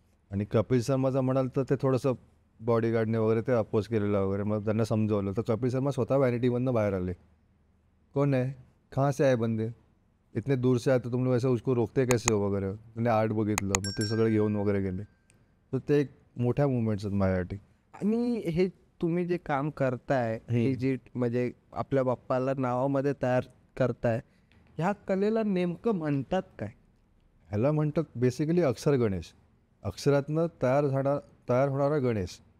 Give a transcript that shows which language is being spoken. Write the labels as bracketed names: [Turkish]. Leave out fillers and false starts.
[Marathi] आणि कपिल शर्माचं म्हणाल तर ते थोडंसं बॉडीगार्डने वगैरे ते अपोज केलेलं वगैरे, मग त्यांना समजवलं. तर कपिल शर्मा स्वतः व्हॅनिटीमधनं बाहेर आले. [Hindi] कौन है, कहाँ से आए बंदे, इतने दूर से आए तो तुम लोग ऐसे उसको रोकते कैसे हो वगैरे. [Marathi] त्यांनी आर्ट बघितलं, मग ते सगळे घेऊन वगैरे गेले. तर ते एक मोठ्या मुवमेंट्स आहेत माझ्यासाठी. आणि हे तुम्ही जे काम करताय, हे जे म्हणजे आपल्या बाप्पाला नावामध्ये तयार करताय, ह्या कलेला नेमकं म्हणतात काय? ह्याला म्हणतात बेसिकली अक्षर गणेश. अक्षरातनं तयार होणारा गणेश.